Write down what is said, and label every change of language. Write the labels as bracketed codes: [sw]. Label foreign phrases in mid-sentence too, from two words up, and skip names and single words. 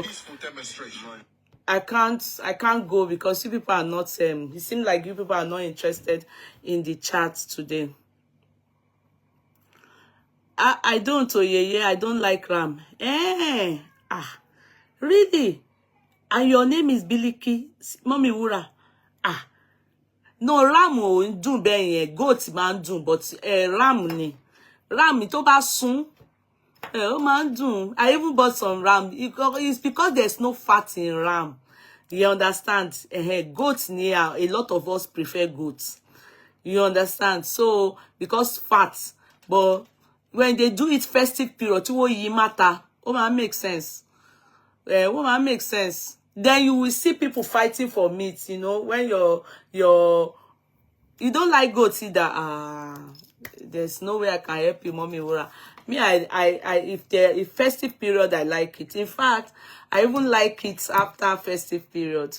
[en] I can't go because you people are not it seems like you people are not interested in the chat today. I don't I don't like Ram. Really? And your name is Biliki Mommy Wura. [yo] No, ram ò ń dùn bẹ́ẹ̀ yẹn, goat máa ń dùn, but ram ni. Ram tó bá sún, ó máa ń dùn. [en] I even bought some ram. It's because there's no fat in ram. You understand? Goat ni, a lot of us prefer goats. You understand? So, because fat, but when they do it festive period, [yo] tí wọ́n yí mata, ó máa [en] make sense. [yo] Ó máa [en] make sense. Then you will see people fighting for meat, you know, when you don't like goats either. There's no way I can help you, Mommy Wura. Me, if festive period, I like it. In fact, I even like it after festive period.